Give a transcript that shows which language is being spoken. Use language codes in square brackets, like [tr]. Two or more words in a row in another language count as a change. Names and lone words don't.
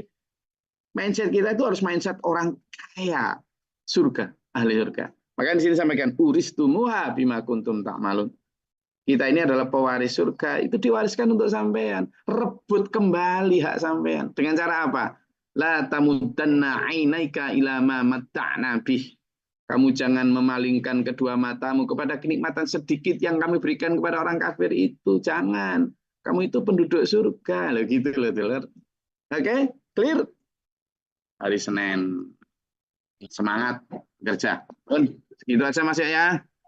[id] Mindset kita itu harus mindset orang kaya, surga, ahli surga. Maka di sini sampaikan [ar] أورثتموها بما كنتم تعملون. [id] Kita ini adalah pewaris surga, itu diwariskan untuk sampean. Rebut kembali hak sampean. Dengan cara apa? [ar] لا تمدن عينيك إلى ما متعنا به. [id] Kamu jangan memalingkan kedua matamu kepada kenikmatan sedikit yang kami berikan kepada orang kafir itu. Jangan. Kamu itu penduduk surga. Loh gitu loh, Dulur. Oke, clear? Hari Senin. Semangat kerja. Segitu aja Mas ya.